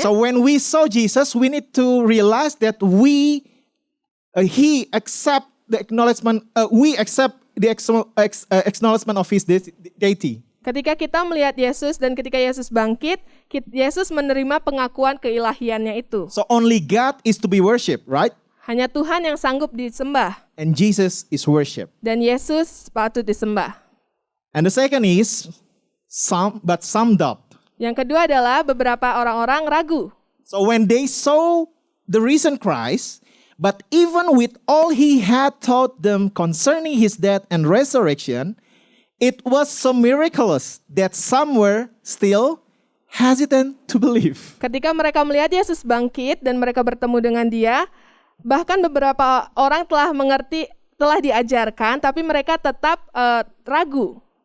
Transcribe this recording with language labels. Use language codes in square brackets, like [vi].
[en] So when we saw Jesus, we need to realize that he accept the acknowledgement. We accept the acknowledgement of his deity. [id] Ketika kita melihat Yesus dan ketika Yesus bangkit, Yesus menerima pengakuan keilahiannya itu. [en] So only God is to be worshipped, right? [id] Hanya Tuhan yang sanggup disembah. [en] And Jesus is worshipped. [id] Dan Yesus patut disembah. [en] And the second is some doubt. [id] Yang kedua adalah beberapa orang-orang ragu. [en] So when they saw the risen Christ, but even with all he had taught them concerning his death and resurrection, it was so miraculous that some were still hesitant to believe. [id] Ketika mereka melihat Yesus bangkit dan mereka bertemu dengan dia, bahkan beberapa orang telah mengerti, telah diajarkan, tapi mereka tetap ragu.